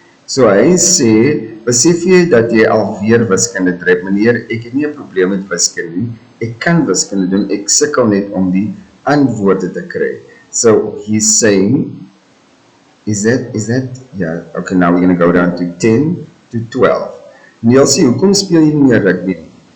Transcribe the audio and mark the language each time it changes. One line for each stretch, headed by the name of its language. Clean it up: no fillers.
Afrikaans: So hy sê, besef jy dat jy alweer wiskunde dryf, meneer, ek het nie 'n probleem met wiskunde nie, ek kan wiskunde doen, ek sukkel net om die antwoorde te kry.
English: So he's saying, is that, yeah, okay, now we're going to go down to 10 to 12.
Afrikaans: Nielsie, hoekom speel jy nie meer rugby nie?